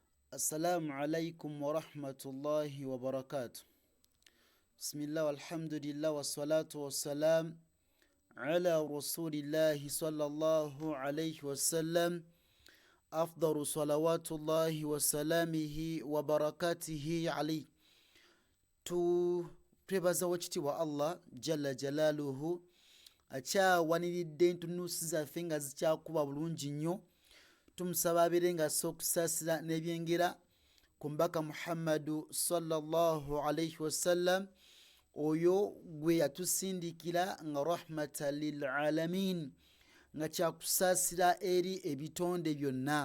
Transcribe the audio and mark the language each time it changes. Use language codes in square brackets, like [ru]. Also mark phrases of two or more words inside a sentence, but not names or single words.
[ar] السلام عليكم ورحمة الله وبركاته. بسم الله والحمد لله والصلاة والسلام على رسول الله صلى الله عليه وسلم. أفضل صلوات الله وسلامه وبركاته عليه. [lg] Twebaza wakitiibwa [ar] الله جل جلاله [lg] akyawaniridde entunuusi zaffe nga zikyakuba bulungi nnyo. Tumusaba abeere ng'assa okusaasira n'ebyengera ku mbaka Muhammadu [ar] صلى الله عليه وسلم, [lg] oyo gwe yatusindikira nga [ar] رحمة للعالمين, [lg] nga kyakusaasira eri ebitonde byonna.